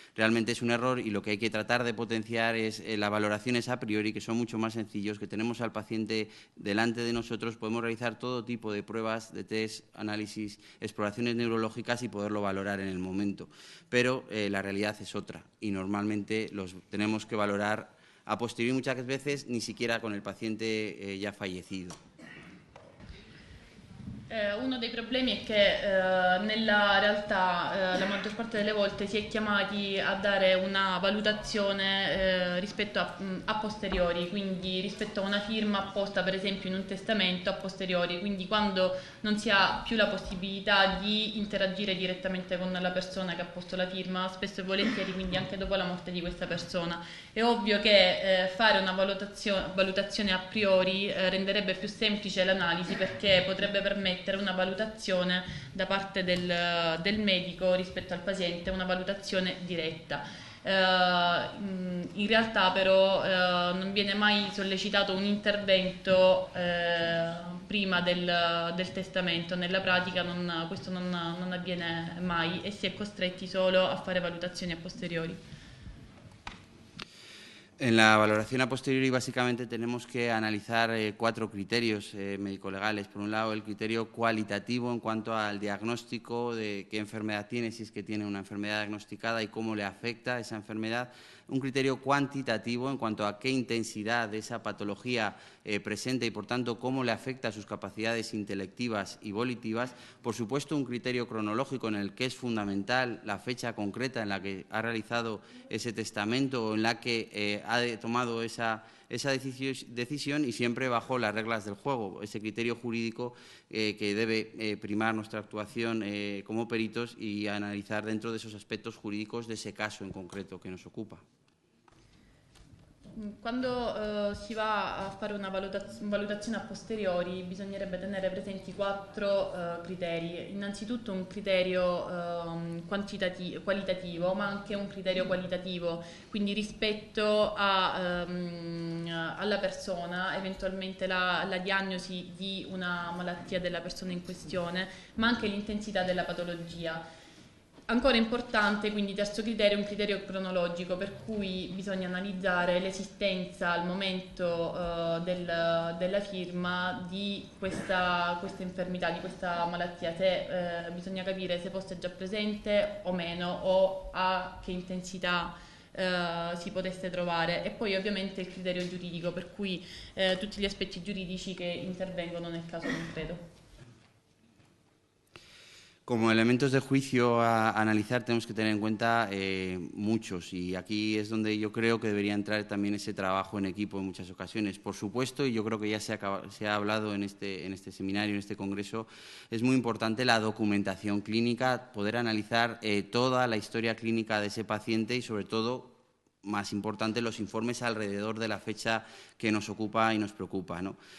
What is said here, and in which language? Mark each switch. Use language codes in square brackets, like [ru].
[es] Realmente es un error y lo que hay que tratar de potenciar es las valoraciones a priori, que son mucho más sencillos, que tenemos al paciente delante de nosotros, podemos realizar todo tipo de pruebas, de test, análisis, exploraciones neurológicas y poderlo valorar en el momento. Pero la realidad es otra y normalmente los tenemos que valorar a posteriori, muchas veces ni siquiera con el paciente ya fallecido. [it] Uno dei problemi è che nella realtà la maggior parte delle volte si è chiamati a dare una valutazione rispetto a posteriori, quindi rispetto a una firma apposta per esempio in un testamento a posteriori, quindi quando non si ha più la possibilità di interagire direttamente con la persona che ha posto la firma, spesso e volentieri quindi anche dopo la morte di questa persona. È ovvio che fare una valutazione a priori renderebbe più semplice l'analisi, perché potrebbe permettere una valutazione da parte del medico rispetto al paziente, una valutazione diretta. In realtà però non viene mai sollecitato un intervento prima del testamento, nella pratica questo non avviene mai e si è costretti solo a fare valutazioni a posteriori. [es] En la valoración a posteriori básicamente tenemos que analizar 4 criterios médico-legales. Por un lado, el criterio cualitativo en cuanto al diagnóstico de qué enfermedad tiene, si es que tiene una enfermedad diagnosticada y cómo le afecta esa enfermedad. Un criterio cuantitativo en cuanto a qué intensidad de esa patología presenta y, por tanto, cómo le afecta a sus capacidades intelectivas y volitivas. Por supuesto, un criterio cronológico en el que es fundamental la fecha concreta en la que ha realizado ese testamento o en la que ha tomado esa decisión y siempre bajo las reglas del juego, ese criterio jurídico que debe primar nuestra actuación como peritos y analizar dentro de esos aspectos jurídicos de ese caso en concreto que nos ocupa. [it] Quando si va a fare una valutazione a posteriori bisognerebbe tenere presenti 4 criteri. Innanzitutto un criterio qualitativo, ma anche un criterio qualitativo, quindi rispetto alla persona, eventualmente la diagnosi di una malattia della persona in questione, ma anche l'intensità della patologia. Ancora importante, quindi terzo criterio, un criterio cronologico, per cui bisogna analizzare l'esistenza al momento della firma di questa infermità, di questa malattia, se bisogna capire se fosse già presente o meno, o a che intensità si potesse trovare, e poi ovviamente il criterio giuridico, per cui tutti gli aspetti giuridici que intervengono nel caso concreto. [es] Como elementos de juicio a analizar tenemos que tener en cuenta muchos, y aquí es donde yo creo que debería entrar también ese trabajo en equipo en muchas ocasiones. Por supuesto, y yo creo que ya se ha hablado en este seminario, en este congreso, es muy importante la documentación clínica, poder analizar toda la historia clínica de ese paciente y, sobre todo, más importante, los informes alrededor de la fecha que nos ocupa y nos preocupa, ¿no?